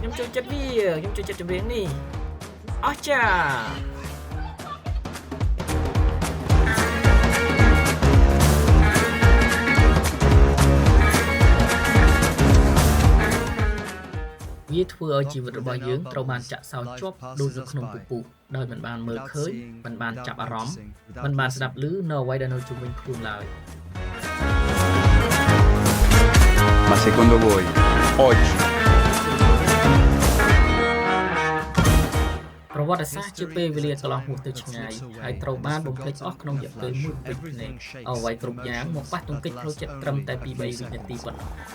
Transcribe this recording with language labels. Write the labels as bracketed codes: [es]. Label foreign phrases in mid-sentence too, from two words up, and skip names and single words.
[km] ចូលចិត្តវាខ្ញុំចូលចិត្តចម្រៀងនេះអស្ចារ្យវាធ្វើឲ្យជីវិតរបស់យើងត្រូវបានចាក់សោជាប់ដូចនៅក្នុងពពុះដោយមិនបានមើលឃើញមិនបានចាប់អារម្មណ៍មិនបានស្ដាប់ឮនៅអ្វីដែលនៅជុំវិញខ្លួនឡើយ [it] Ma secondo voi, oggi, [km] ប្រវត្តិសាស្ត្រជាពេលវេលាកន្លងហួសទៅឆ្ងាយហើយត្រូវបានបំភ្លេចអស់ក្នុងរយៈពេលមួយពេញភ្នែកអ្វីគ្រប់យ៉ាងមកប៉ះទង្គិចផ្លូវចិត្តត្រឹមតែ2-3វិនាទីប៉ុណ្ណោះ